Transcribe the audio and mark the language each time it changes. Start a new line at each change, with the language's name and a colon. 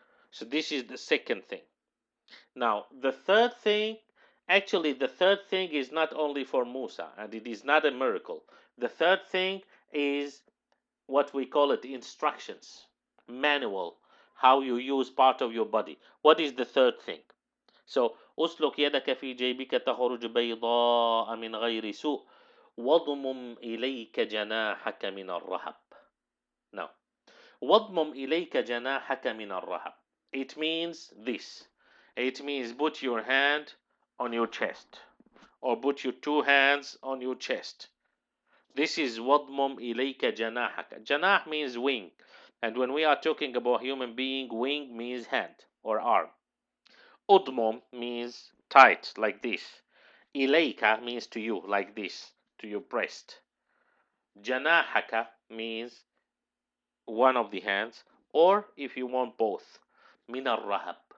English: So this is the second thing. Now the third thing, actually, the third thing is not only for Musa, and it is not a miracle. The third thing is what we call it instructions, manual, how you use part of your body. What is the third thing?
Arabic: So أسلك يدك في جيبك تخرج بيضاء من غير سوء واضمم إليك جناحك من الرهب. Now, واضمم إليك جناحك من الرهب.
English: It means this. It means put your hand on your chest, or put your two hands on your chest. This is
Arabic: واضمم إليك جناحك.
English: Janah means wing. And when we are talking about human being, wing means hand or arm. Udmum means tight, like this. Ilayka means to you, like this, to your breast. Janahaka means one of the hands, or if you want both.
Arabic: Minar rahab.